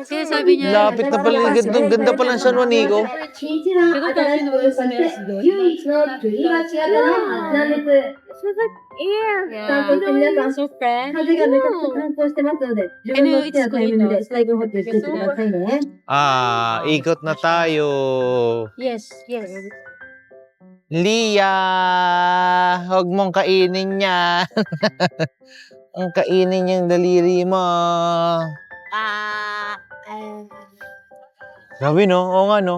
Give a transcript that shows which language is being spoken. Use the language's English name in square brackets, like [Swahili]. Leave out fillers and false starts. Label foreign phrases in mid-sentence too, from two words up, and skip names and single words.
[Filipino] Sinasabi niya. Lapit na pala. Ganda pala ng San Juanico. [Japanese] 一番新しくそして唯一の吊り橋型のはずなんです。さあ、そして皆さん、 [English] So friend. [Japanese] 風がめちゃくちゃ乾燥してますので、自分の好きなタイミングで水分補給していってくださいね。 [Filipino] Ikot na tayo. [English] Yes, yes. [Filipino] Lia, huwag mong kainin yan. Ang kainin yung daliri mo. Grabe no? Oo nga no?